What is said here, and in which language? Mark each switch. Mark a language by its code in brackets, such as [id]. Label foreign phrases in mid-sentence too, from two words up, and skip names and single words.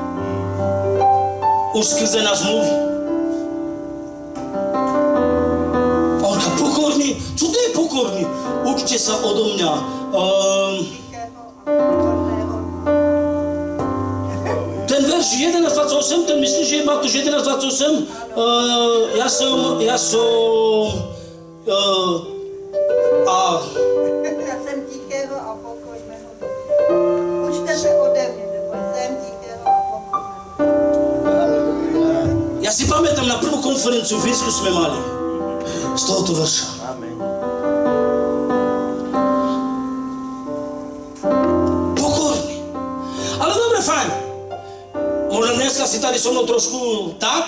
[cs] Už skrze nás mluví. Ona pokorný. [sk] Čo to je pokorný? Učte sa odo mňa. verš 11.28, ten myslím, že je Matúš 11.28. Ja som... [cs] Já jsem tichého a pokojného ducha. Učte se ode mě, nebo jsem tichého a pokojného. [sk] Ja si pamätám, na prvú konferenciu v Fínsku sme mali z tohoto verša. Amen. Pokorný. Ale dobre, fajn. Možno dneska si tady so mnou trošku tak.